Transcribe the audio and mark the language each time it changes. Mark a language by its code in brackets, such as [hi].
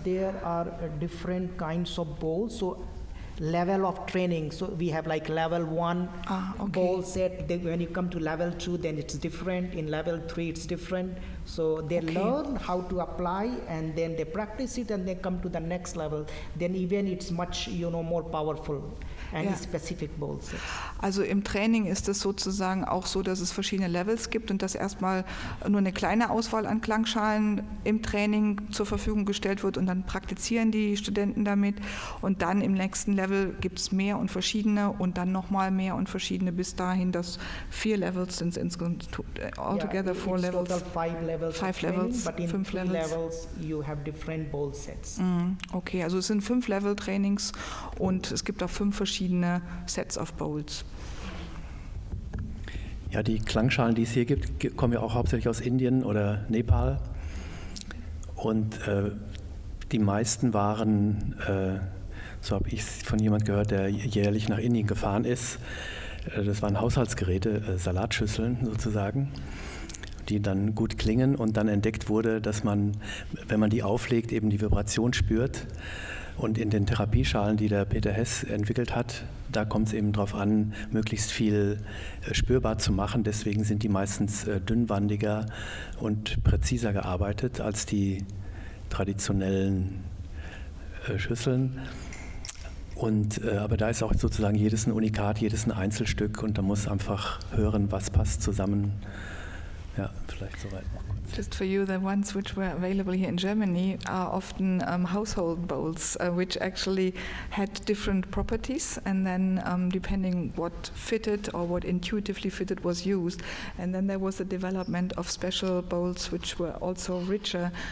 [en] There are different kinds of bowls. So level of training, so we have like level 1 bowl set, then when you come to level 2 then it's different, in level 3 it's different, so they learn how to apply and then they practice it and they come to the next level, then even it's much more powerful and specific bowl sets. [de] Also im Training ist es sozusagen auch so, dass es verschiedene Levels gibt und dass erstmal nur eine kleine Auswahl an Klangschalen im Training zur Verfügung gestellt wird und dann praktizieren die Studenten damit und dann im nächsten Level Level gibt es mehr und verschiedene und dann nochmal mehr und verschiedene bis dahin, dass 4 Levels sind insgesamt. [en] Altogether 4 levels. Total 5 levels. 5 levels, But in 5 3 levels. levels you have different bowl sets. [de] Okay, also es sind 5 Level-Trainings und es gibt auch 5 verschiedene [en] Sets of Bowls. [de] Ja, die Klangschalen, die es hier gibt, kommen ja auch hauptsächlich aus Indien oder Nepal. Und die meisten waren, so habe ich es von jemand gehört, der jährlich nach Indien gefahren ist, das waren Haushaltsgeräte, Salatschüsseln sozusagen, die dann gut klingen und dann entdeckt wurde, dass man, wenn man die auflegt, eben die Vibration spürt. Und in den Therapieschalen, die der Peter Hess entwickelt hat, da kommt es eben darauf an, möglichst viel spürbar zu machen. Deswegen sind die meistens dünnwandiger und präziser gearbeitet als die traditionellen Schüsseln. Aber da ist auch sozusagen jedes ein Unikat, jedes ein Einzelstück und da muss einfach hören, was passt zusammen. Ja, vielleicht soweit noch kurz. [en] Just for you, the ones which were available here in Germany are often household bowls, which actually had different properties, and then depending what fitted or what intuitively fitted was used. And then there was a development of special bowls which were also richer.